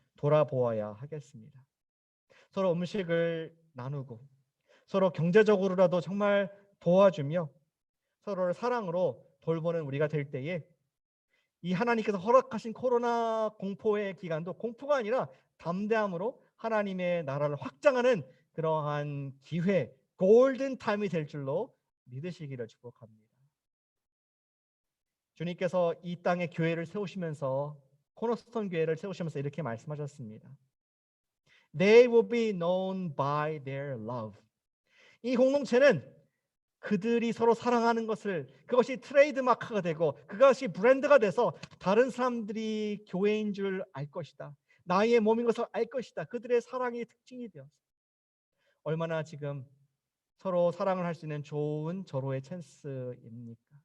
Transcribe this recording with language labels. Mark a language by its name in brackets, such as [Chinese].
[Korean] 돌아보아야 하겠습니다. 서로 음식을 나누고 서로 경제적으로라도 정말 도와주며 서로를 사랑으로 돌보는 우리가 될 때에 이 하나님께서 허락하신 코로나 공포의 기간도 공포가 아니라 담대함으로 하나님의 나라를 확장하는 그러한 기회, 골든 타임이 될 줄로 믿으시기를 축복합니다. 주님께서 이 땅에 교회를 세우시면서 코너스톤 교회를 세우시면서 이렇게 말씀하셨습니다. [English] They will be known by their love. [Korean] 이 공동체는 그들이 서로 사랑하는 것을, 그것이 트레이드 마크가 되고 그것이 브랜드가 돼서 다른 사람들이 교회인 줄 알 것이다. 나의 몸인 것을 알 것이다. 그들의 사랑의 특징이 되어서 얼마나 지금 서로 사랑을 할 수 있는 좋은 절호의 찬스입니까?